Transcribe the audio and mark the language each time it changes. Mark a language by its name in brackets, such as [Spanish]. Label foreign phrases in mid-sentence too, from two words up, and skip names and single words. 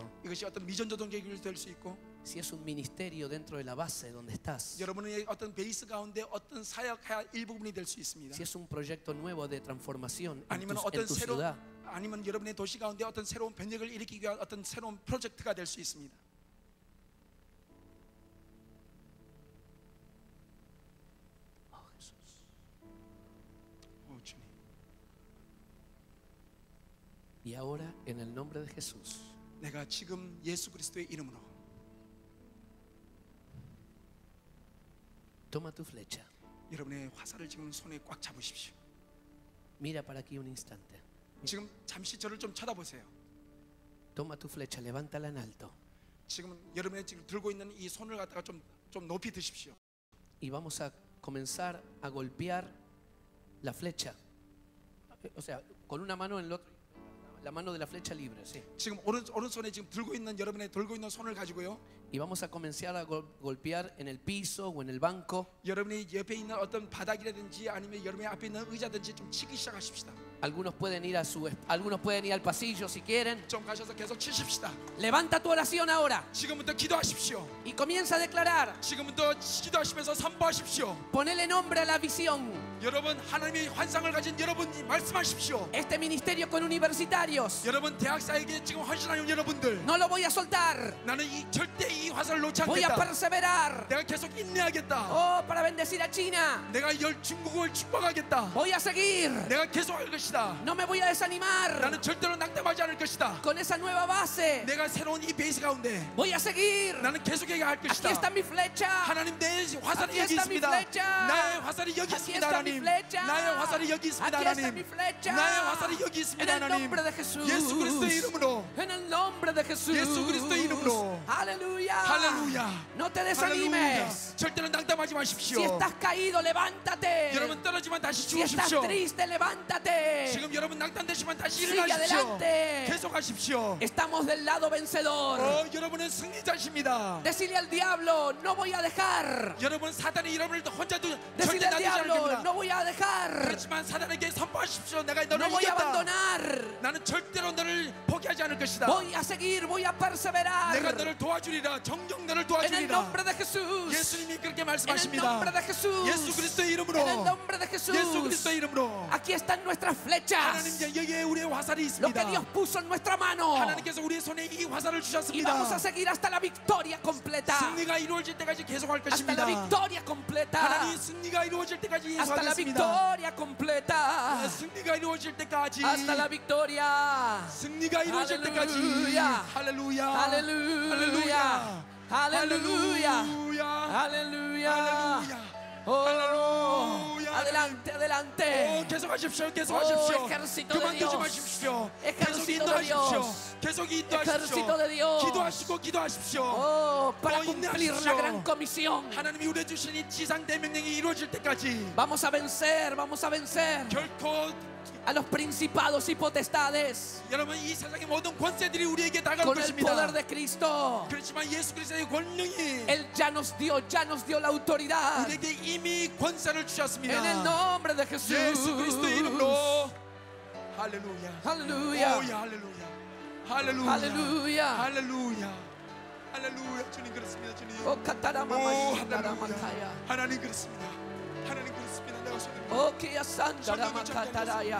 [Korean] 이것이 어떤 미전조동 계획이 될 수 있고, [Spanish] si es un ministerio dentro de la base donde estás, [Korean] 여러분의 어떤 베이스 가운데 어떤 사역할 일부분이 될 수 있습니다. [Spanish] si es un proyecto nuevo de transformación en [Korean] 아니면 [Spanish] tu [Korean] 어떤 새로운 [Spanish] ciudad, [Korean] 아니면 여러분의 도시 가운데 어떤 새로운 변혁을 일으키기 위한 어떤 새로운 프로젝트가 될 수 있습니다. 주님. [Spanish] y ahora en el nombre de Jesús, [Korean] 내가 지금 예수 그리스도의 이름으로 [Spanish] toma tu flecha. [Korean] 여러분의 화살을 지금 손에 꽉 잡으십시오. [Spanish] Mira para aquí un instante. [Korean] 지금 잠시 저를 좀 쳐다보세요. [Spanish] Toma tu flecha, levántala en alto. [Korean] 지금 여러분의 지금 들고 있는 이 손을 갖다가 좀 높이 드십시오. [Spanish] Y vamos a comenzar a golpear la flecha. O sea, con una mano en el otro, la mano de la flecha libre, sí. [Korean] 지금 오른손에 지금 들고 있는 여러분의 들고 있는 손을 가지고요. [Spanish] Y vamos a comenzar a golpear en el piso o en el banco. [Korean] 여러분이 옆에 있는 어떤 바닥이라든지 아니면 여러분의 앞에 있는 의자든지 좀 치기 시작하십시다. [Spanish] Algunos pueden ir al pasillo si quieren. [Korean] 좀 가셔서 계속 치십시다. [Spanish] Levanta tu oración ahora [Korean] 지금부터 기도하십시오. [Spanish] y comienza a declarar. [Korean] 지금부터 기도하시면서 선포하십시오. [Spanish] Ponele nombre a la visión. [Korean] 여러분 하나님의 환상을 가진 여러분이 말씀하십시오. [Spanish] Este ministerio con universitarios. [Korean] 여러분 대학사에게 지금 헌신하는 여러분들, [Spanish] No lo voy a soltar. [Korean] 나는 절대 이 화살을 놓지 [Spanish] Voy a [Korean] 않겠다. [Spanish] perseverar. [Korean] 내가 계속 인내하겠다. [Spanish] Oh, para bendecir a China. [Korean] 내가 중국을 축복하겠다. [Spanish] Voy a seguir. [Korean] 내가 계속할 것이다. [Spanish] No me voy a desanimar. [Korean] 나는 절대로 낙담하지 않을 것이다. [Spanish] Con esa nueva base. [Korean] 내가 새로운 이 베이스 가운데 [Spanish] Voy a seguir. [Korean] 나는 계속해야 할 [Spanish] Aquí [Korean] 것이다. [Spanish] está mi flecha. [Korean] 하나님 내 화살이 [Spanish] Aquí [Korean] 여기 [Spanish] está mi [Korean] 있습니다. [Spanish] flecha. [Korean] 나의 화살이 여기 [Spanish] Aquí [Korean] 있습니다. [Spanish] está mi [Korean] 하나님. [Spanish] flecha. [Korean] 나의 화살이 여기 있습니다. [Spanish] Aquí está [Korean] 하나님. [Spanish] mi flecha. [Korean] 나의 화살이 여기 [Spanish] En [Korean] 있습니다. [Spanish] el [Korean] 하나님. [Spanish] nombre de Jesús. [Korean] 예수 그리스도의 이름으로. [Spanish] En el nombre de Jesús. [Korean] 예수 그리스도의 이름으로. [Spanish] Aleluya. [Korean] 할렐루야. [Spanish] No te [Korean] 할렐루야. [Spanish] desanimes. [Korean] 절대로 낙담하지 마십시오. [Spanish] Si estás caído, levántate. [Korean] 여러분 떨어지면 다시 [Spanish] Si estás [Korean] 주우십시오. [Spanish] triste, levántate. [Korean] 지금 여러분 낙담되시면 다시 [Spanish] Sigue [Korean] 일어나십시오. [Spanish] adelante. [Korean] 계속하십시오. [Spanish] Estamos del lado vencedor. [Korean] 여러분은 승리자십니다. [Spanish] Decirle al diablo, no voy a dejar. [Korean] 여러분 사단이 여러분을 혼자 [Spanish] Decirle [Korean] 절대 [Spanish] al [Korean] 놔두지 [Spanish] diablo, [Korean] 않습니다. [Spanish] no voy a dejar, [Korean] 그렇지만 사단에게 선포하십시오. 내가 [Spanish] no [Korean] 너를 [Spanish] voy a [Korean] 이겼다. [Spanish] abandonar, [Korean] 나는 절대로 너를 포기하지 않을 것이다. [Spanish] voy a seguir, voy a perseverar. [Korean] 내가 너를 도와주리라. 정녕 너를 [Spanish] En el [Korean] 도와주리라. [Spanish] nombre de Jesús. [Korean] 예수님이 그렇게 [Spanish] En el [Korean] 말씀하십니다. [Spanish] nombre de Jesús. [Korean] 예수 그리스도의 이름으로. [Spanish] En el nombre de [Korean] 예수 [Spanish] Jesús. [Korean] 그리스도의 이름으로. [Spanish] Aquí están nuestras flechas. [Korean] 하나님 여기에 우리의 화살이 [Spanish] Lo que [Korean] 있습니다. [Spanish] Dios puso en nuestra mano. [Korean] 하나님께서 우리의 손에 이 화살을 [Spanish] Y [Korean] 주셨습니다. [Spanish] vamos a seguir hasta la victoria completa. [Korean] 승리가 이루어질 때까지 계속할 [Spanish] Hasta la [Korean] 것입니다. [Spanish] victoria completa. [Korean] 하나님 승리가 이루어질 때까지 [Spanish] Hasta la [Korean] 예수하겠습니다. [Spanish] victoria completa. [Korean] 승리가 이루어질 때까지. [Spanish] Hasta la victoria. [Korean] 승리가 이루어질 때까지. 할렐루야. 할렐루야. [Spanish] Aleluya. Aleluya. [Korean] 할렐루야. [Spanish] Aleluya. Oh, [Korean] 할렐루야. [Spanish] adelante, adelante. [Korean] 계속하십시오. 계속하십시오. [Spanish] ejército de [Korean] 그만두지 [Spanish] Dios. [Korean] 마십시오. 계속 [Spanish] Ejército de [Korean] 인도하십시오. [Spanish] Dios. [Korean] 계속 [Spanish] Ejército [Korean] 인도하십시오. [Spanish] de Dios. [Korean] 기도하시고 기도하십시오. [Spanish] Oh, para Oh, cumplir [Korean] inha십시오. [Spanish] la gran comisión. [Korean] 하나님이 우리에 주신 이 지상 대명령이 이루어질 때까지 [Spanish] Vamos a vencer, vamos a vencer [Korean] 결코 [Spanish] a los principados y potestades [Korean] 여러분 이 세상의 모든 권세들이 우리에게 다가올 [Spanish] con el [Korean] 것입니다. [Spanish] poder de Cristo. [Korean] 그렇지만 예수 그리스도의 권능이 [Spanish] Él ya nos dio la autoridad. [Korean] 우리에게 이미 권세를 주셨습니다. [Spanish] En el nombre de Jesús. [Korean] 예수 그리스도의 이름으로 할렐루야. [Spanish] Aleluya. [Korean] 오야 할렐루야. 할렐루야. [Spanish] Aleluya. [Korean] 할렐루야. 할렐루야. 주님 그렇습니다. 주님. Oh, katarama 오 mashindara 할렐루야. makaya. 하나님 그렇습니다. 하나님 그렇습니다. 내가 손을 Oh, kia sandara makataraya.